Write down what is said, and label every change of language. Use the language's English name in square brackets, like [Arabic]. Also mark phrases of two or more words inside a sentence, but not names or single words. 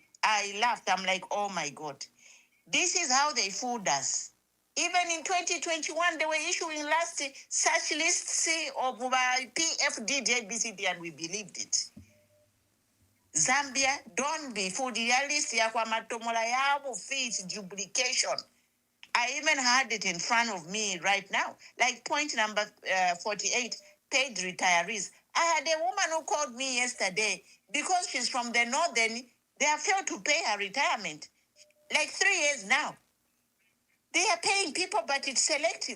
[English] I laughed. I'm like, oh my God. This is how they fooled us. Even in 2021, they were issuing such lists of PFD, JBCD, and we believed it. Zambia, don't be fooled. The list [Bemba] ya kwa matomola yabo [English] feet duplication. I even had it in front of me right now. Like point number 48, paid retirees. I had a woman who called me yesterday because she's from the northern. They have failed to pay her retirement. Like 3 years now. They are paying people, but it's selective.